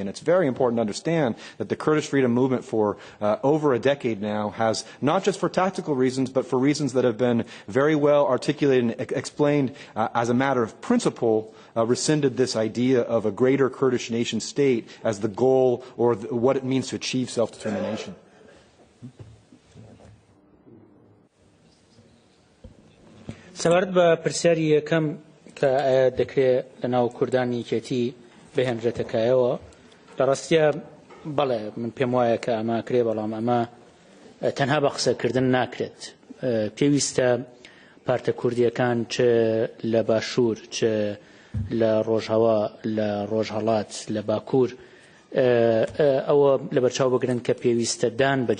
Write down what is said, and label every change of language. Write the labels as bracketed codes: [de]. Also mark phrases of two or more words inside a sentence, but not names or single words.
[en] And it's very important to understand that the Kurdish freedom movement for over a decade now has, not just for tactical reasons, but for reasons that have been very well articulated and explained as a matter of principle, rescinded this idea of a greater Kurdish nation state as the goal or what it means to achieve self-determination. [ckb] سەبارەت بە پرسیاری یەکەم کە ئایا دەکرێت لەناو کوردانی یەکێتی بهێنرێتەکایەوە لە ڕاستیە بەڵێ من پێم وایە کە ئەمە کرێ بەڵام ئەمە تەنها بە قسەکردن ناکرێت پێویستە پارتە کوردیەکان چ لە باشوور چ لە ڕۆژهەوا لە ڕۆژهەڵات لە باکوور ئەوە لەبەرچاو بگرن کە پێویستە دان بە